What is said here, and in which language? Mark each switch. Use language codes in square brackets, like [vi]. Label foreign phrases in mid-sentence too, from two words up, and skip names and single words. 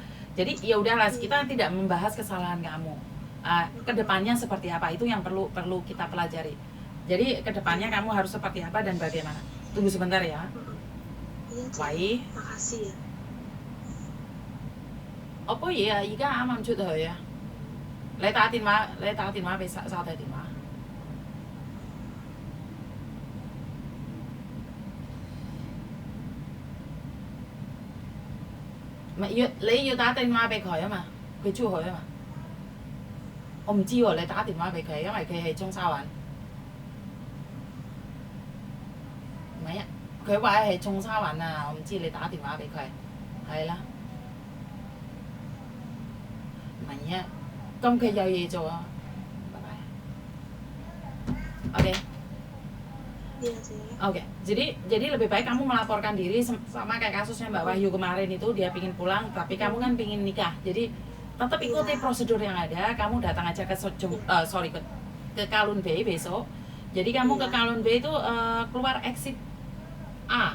[id] Jadi ya udahlah, kita tidak membahas kesalahan kamu. Kedepannya seperti apa itu yang perlu kita pelajari. Jadi kedepannya kamu harus seperti apa dan bagaimana. Tunggu sebentar ya. Iya, Wai. makasih ya. Apa ya? Ika amam cut ya. [yue] 你打電話俾沙地電話。唔係你要打電話俾佢啊嘛，佢出去啊嘛。我唔知喎，你打電話俾佢，因為佢係中沙灣。唔係啊，佢話係中沙灣啊，我唔知你打電話俾佢，係啦。唔係啊。咁佢有嘢做啊，拜拜。Oke. [id] Iya sih. Oke. Jadi lebih baik kamu melaporkan diri sama kayak kasusnya Mbak Wahyu kemarin itu, dia pingin pulang tapi kamu kan pingin nikah. Jadi tetap ikuti prosedur yang ada. Kamu datang aja ke Kalun Bay besok. Jadi kamu ke Kalun Bay itu keluar exit A.